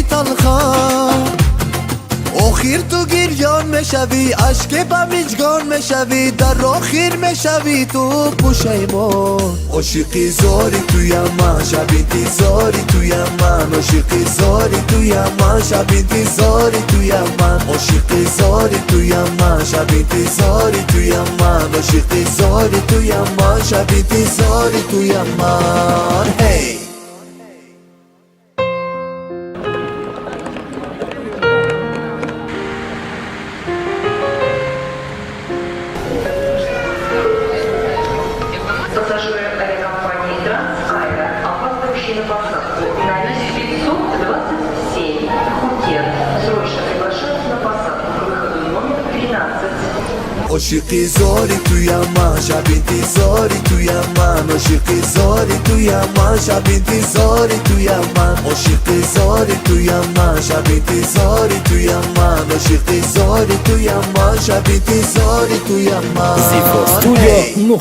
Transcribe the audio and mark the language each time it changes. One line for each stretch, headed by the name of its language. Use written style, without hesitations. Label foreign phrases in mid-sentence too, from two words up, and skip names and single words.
Persian: تلخم آخر تو گریان میشوی عشق بمیجگان میشوی در آخر میشوی تو پشیمان عاشقی زاری توی من شب انتظاری توی من عاشقی زاری توی من شب انتظاری توی من عاشقی زاری توی من شب انتظاری توی من عاشقی زاری توی من شب انتظاری توی من هی
Russian: Пассажиры авиакомпании «Трансаэро», опаздывающие на посадку на рейс 527 Пхукет, срочно приглашают на посадку к выходу номер 13.
Persian: عاشقی زاری توی من شب انتظاری توی من عاشقی زاری توی من شب انتظاری توی من عاشقی زاری توی من شب انتظاری توی من عاشقی زاری توی من شب انتظاری توی من